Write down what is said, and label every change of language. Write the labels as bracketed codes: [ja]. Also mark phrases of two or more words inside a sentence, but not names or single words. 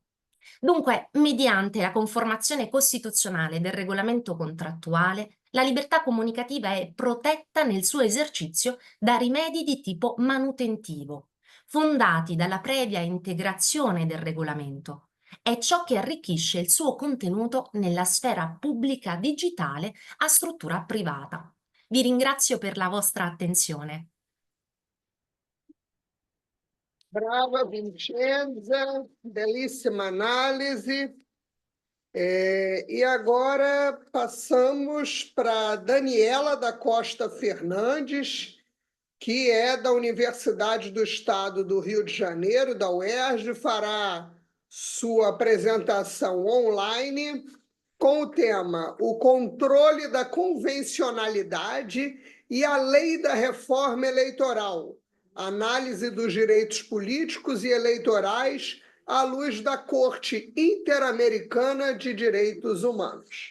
[it] Dunque, mediante la conformazione costituzionale del regolamento contrattuale, la libertà comunicativa è protetta nel suo esercizio da rimedi di tipo manutentivo, fondati dalla previa integrazione del regolamento. È ciò che arricchisce il suo contenuto nella sfera pubblica digitale a struttura privata. Vi ringrazio per la vostra attenzione. Brava, Vincenza, [pt] belíssima análise. E agora passamos para Daniela da Costa Fernandes, que é da Universidade do Estado do Rio de Janeiro, da UERJ, fará sua apresentação online com o tema O Controle da Convencionalidade e a Lei da Reforma Eleitoral, análise dos direitos políticos e eleitorais à luz da Corte Interamericana de Direitos Humanos.